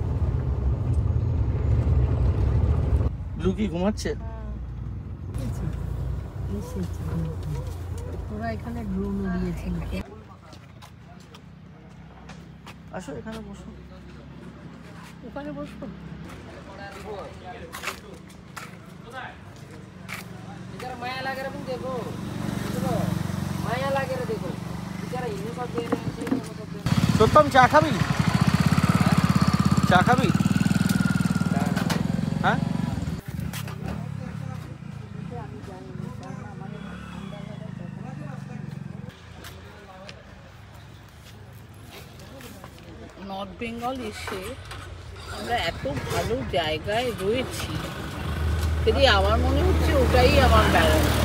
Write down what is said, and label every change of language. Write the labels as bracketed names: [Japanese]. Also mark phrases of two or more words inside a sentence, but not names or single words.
[Bangla] ব্লু কি ঘুমাচ্ছে? ওরা এখানে ড্রোন উড়িয়েছিল। আসো এখানে বসো, ওখানে বসবো। [Nepali] माया लागेर पनि देखो माया लागेर देखो बिचारा हिँड्नु सक्दैन [Bangla] সত্যম চা খাবি? চা খাবি? হ্যাঁ, নর্থ বেঙ্গল এসে আমরা এত ভালো জায়গায় রয়েছি, যদি আমার মনে হচ্ছে ওটাই আমার বেড়ানো।